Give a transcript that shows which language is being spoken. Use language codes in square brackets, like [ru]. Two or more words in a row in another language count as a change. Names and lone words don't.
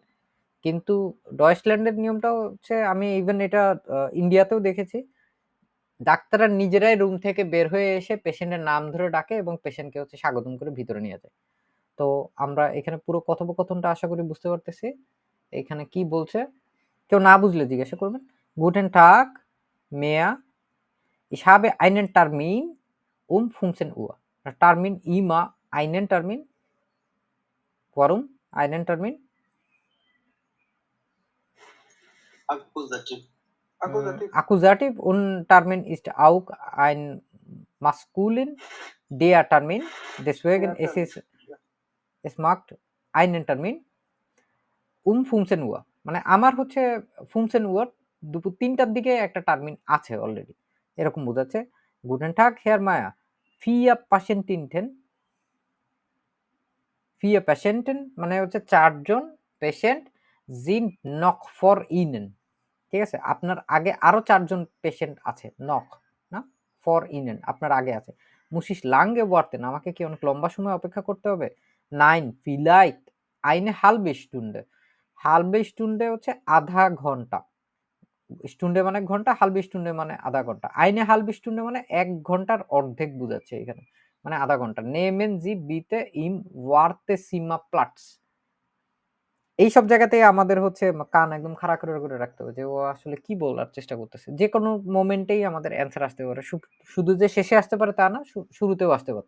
[bn] কিন্তু ডয়েচল্যান্ডের নিয়মটা হচ্ছে, আমি ইভেন এটা ইন্ডিয়াতেও দেখেছি, ডাক্তাররা নিজেরাই রুম থেকে বের হয়ে এসে পেশেন্টের নাম ধরে ডাকে এবং পেশেন্টকে হচ্ছে স্বাগতম করে ভিতরে নিয়ে যায়। তো আমরা এখানে পুরো কথোপকথনটা আশা করি বুঝতে পারতেছি। এখানে কি বলছে, কেউ না বুঝলে জিজ্ঞাসা করবেন। [de] Guten Tag, Mea. Ich habe einen Termin um 15 Uhr. Termin immer einen Termin. Warum einen Termin? Akkusativ und Termin ist auch ein maskulin der Termin. Deswegen es macht einen Termin um 15 Uhr. [bn] মানে আমার হচ্ছে 15 Uhr দুপুর 3টার দিকে একটা টার্মিন আছে অলরেডি, এরকম বোঝাচ্ছে। [de] Guten Tag, Herr Meier. 4 Patienten [bn] মানে হচ্ছে 4 জন পেশেন্ট [de] sind noch vor Ihnen. [bn] ঠিক আছে, আপনার আগে আরো 4 জন পেশেন্ট আছে। [de] noch না, for Ihnen [bn] আপনার আগে আছে। [de] muss ich lange warten, [bn] আমাকে কি অনেক লম্বা সময় অপেক্ষা করতে হবে? [de] Nein, vielleicht eine halbe Stunde. halbe Stunde [bn] হচ্ছে আধা ঘন্টা। স্টুন্ডে মানে ঘন্টা, [de] halbe Stunde [bn] মানে আধা ঘন্টা। [de] eine halbe Stunde [bn] মানে 1 ঘন্টার অর্ধেক বোঝাচ্ছে এখানে, মানে আধা ঘন্টা। [de] nehmen Sie bitte im Wartezimmer Platz. [bn] এইসব জায়গাতেই আমাদের হচ্ছে কান একদম খাড়া করে রাখতে হবে যে ও আসলে কি বলার চেষ্টা করতেছে। যেকোনো মোমেন্টেই আমাদের অ্যান্সার আসতে পারে। শুধু যে শেষে আসতে পারে তা না, শুরুতেও আসতে পারত।